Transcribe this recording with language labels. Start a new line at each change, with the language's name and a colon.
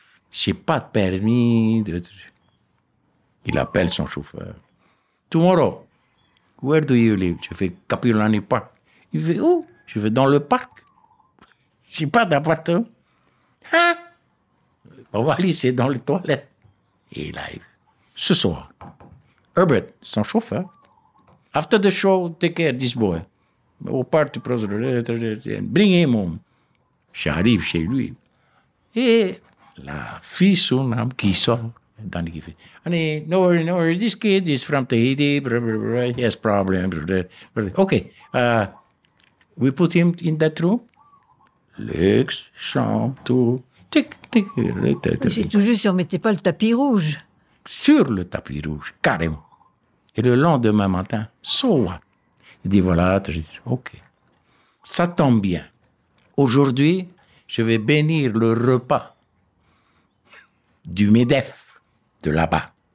French: j'ai pas de permis. Il appelle son chauffeur.
English: Tomorrow, where do you live?
French: Je fais Capilani Park. Il fait où? Je vais dans le parc. J'ai pas d'appartement. Hein? On va aller, c'est dans les toilettes. Et là, ce soir, Herbert, son chauffeur,
English: after the show, take care of this boy.
French: Au party,
English: bring him home.
French: J'arrive chez lui. Et la fille, son âme, qui sort. Qui fait,
English: honey, no worry, this kid is from Tahiti, he has problems. Okay, we put him in that room.
French: Lex, chambre, tout. Tic. C'est tout juste si on ne mettait pas le tapis rouge. Sur le tapis rouge, carrément. Et le lendemain matin,
English: so what?
French: Il dit, voilà, je dis, ok. Ça tombe bien. Aujourd'hui, je vais bénir le repas du MEDEF de là-bas.